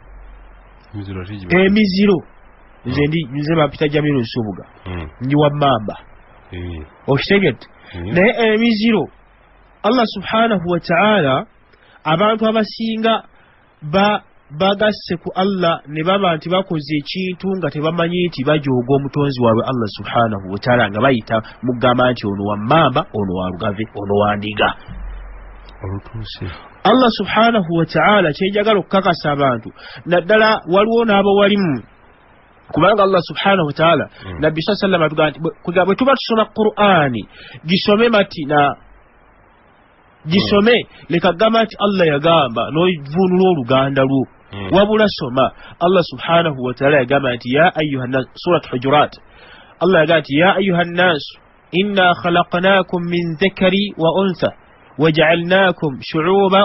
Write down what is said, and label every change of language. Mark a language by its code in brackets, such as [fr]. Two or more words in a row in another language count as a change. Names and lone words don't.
[lg] nze bapita jamil nsubuga ndi wammamba okitegedde naye emiziro Allah [ar] سبحانه وتعالى [lg] abantu abasinga bagasse ku Allah ne baba nti bakoze ekintu nga tebamanyi nti bajooga omutonzi waabwe Allah [ar] سبحانه وتعالى [lg] nga bayita mugamba nti ono wammamba ono walugave ono wandiga Allah [ar] سبحانه وتعالى [lg] kyenjagala okukakasa abantu naddala waliwo n'abo walimu kubanga Allah subhanahu wa ta'ala nabbi [ar] صلى الله عليه وسلم [lg] bwe tuba tusoma Qur'ani gisome matina gisome leka gamba nti Allah yagamba n'ovunula oluganda lwo wabula soma Allah [ar] سبحانه وتعالى [lg] yagamba nti [ar] يا أيها الناس سورة hujurat Allah [lg] yagamba nti [ar] يا أيها الناس إنا خلقناكم من ذكر وأنثى وجعلناكم شعوبا